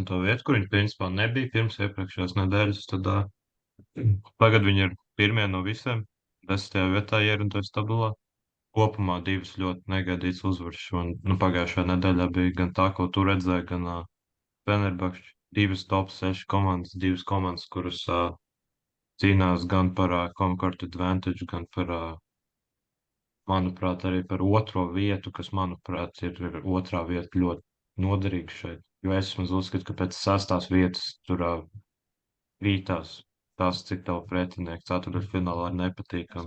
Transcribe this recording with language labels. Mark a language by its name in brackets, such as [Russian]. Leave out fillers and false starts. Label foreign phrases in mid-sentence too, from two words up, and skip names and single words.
[Latvian] vietu, kur viņi principā nebija pirms iepriekšējās nedēļas. Tad tagad viņi ir pirmie no visiem, 10. vietā ierindojas tabulā. Kopumā 2 ļoti negaidītas uzvaras, un pagājušajā nedēļā bija gan tā, ko tu redzēji, gan Fenerbahčs. 2 top 6 komandas, 2 komandas, kuras cīnās gan par [English] home court advantage, [Latvian] gan par, manuprāt, arī par otro vietu, kas, manuprāt, ir otrā vieta ļoti noderīga šeit. Jo es uzskatu, ka pēc 6. vietas tur rītās tās, cik tavu pretinieki ceturtfinālā ir nepatīkami.